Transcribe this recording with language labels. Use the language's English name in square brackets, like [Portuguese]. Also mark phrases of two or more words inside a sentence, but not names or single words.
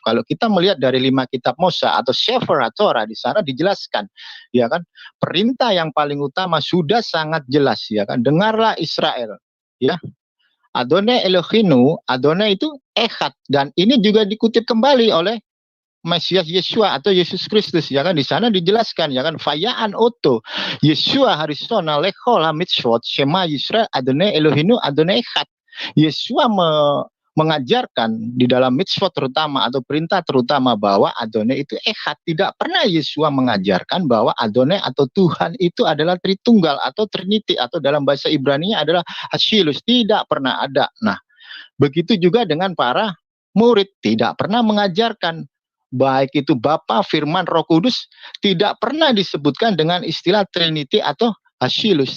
[Indonesian] Kalau kita melihat dari 5 kitab Mose atau Sefer Torah, di sana dijelaskan, ya kan, perintah yang paling utama sudah sangat jelas, ya kan, dengarlah Israel, ya, [Hebrew] אדוני אלוהינו, [Indonesian] Adonai itu Echad, dan ini juga dikutip kembali oleh Mesias Yeshua atau Yesus Kristus, ya kan, di sana dijelaskan, ya kan, [Hebrew] ויען אותו ישוע הראשונה לכל המצוות שמע ישראל אדוני אלוהינו אדוני אחד. [Indonesian] Yeshua mengajarkan di dalam mitzvot terutama atau perintah terutama bahwa Adonai itu Echad. Tidak pernah Yeshua mengajarkan bahwa Adonai atau Tuhan itu adalah Tritunggal atau Trinity, atau dalam bahasa Ibrani-nya adalah Hashilus. Tidak pernah ada. Nah, begitu juga dengan para murid, tidak pernah mengajarkan, baik itu Bapa, Firman, Roh Kudus, tidak pernah disebutkan dengan istilah Trinity atau Hashilus.